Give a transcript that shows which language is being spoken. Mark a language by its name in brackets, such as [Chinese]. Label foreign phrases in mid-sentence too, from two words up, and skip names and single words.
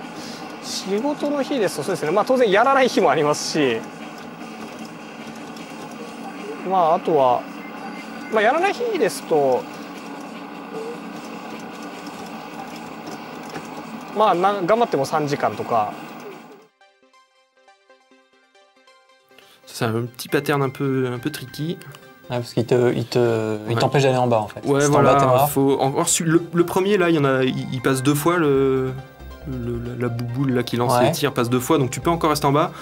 [Japanese] 仕事の日ですとそうですね。当然やらない日もありますし、あとはやらない日ですと頑張っても3時間とか。 [French] C'est un petit pattern un peu tricky. Parce qu'il t'empêche d'aller en bas en fait. Ouais, si voilà. Le premier là, il passe 2 fois la bouboule là qui lance les tirs passe 2 fois, donc tu peux encore rester en bas.